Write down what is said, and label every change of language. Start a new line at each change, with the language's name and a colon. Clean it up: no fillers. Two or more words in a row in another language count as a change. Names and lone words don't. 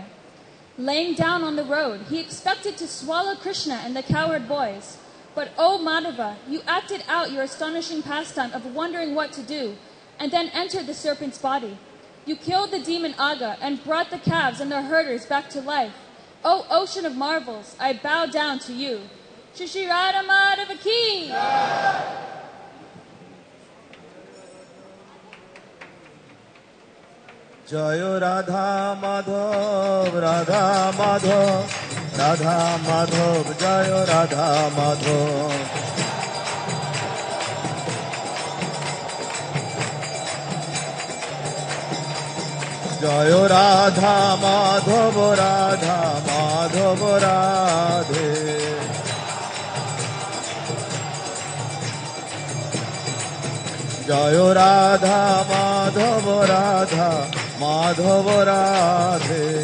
English: Laying down on the road, he expected to swallow Krishna and the cowherd boys. But, oh Madhava, you acted out your astonishing pastime of wondering what to do, and then entered the serpent's body. You killed the demon Agha and brought the calves and their herders back to life. O ocean of marvels, I bow down to you. Shri Shri Radha Madhava ki! Jayo Radha Madhav, Radha Madhav, Radha Madhav, Jayo Radha Madhav. Jayo Radha Madhav, Radha Madhav, Radhe.
Bangla: জয় রাধা মাধব রাধা মাধব রাধে।